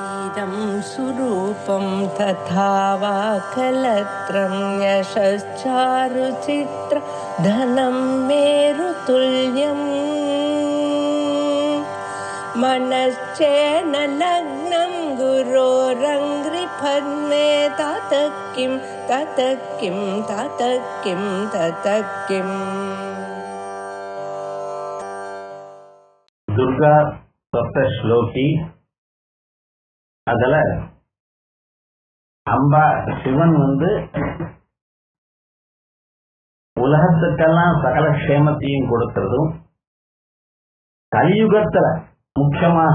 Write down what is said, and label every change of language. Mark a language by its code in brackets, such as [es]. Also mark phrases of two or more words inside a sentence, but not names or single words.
[sa] इदं सुरूपं तथा वा कलत्रं यशश्चारुचित्र धनं मेरुतुल्यम् मनश्चेन लग्नं गुरोरङ्घ्रिपद्मे ततः किं ततः किं ततः किं ततः किम्. [ta] துர்கா சப்தஸ்லோகி. அதுல அம்பா சிவன் உலகத்துக்கெல்லாம் சகல க்ஷேமத்தையும் கொடுக்கிறதும், கலியுகத்துல முக்கியமாக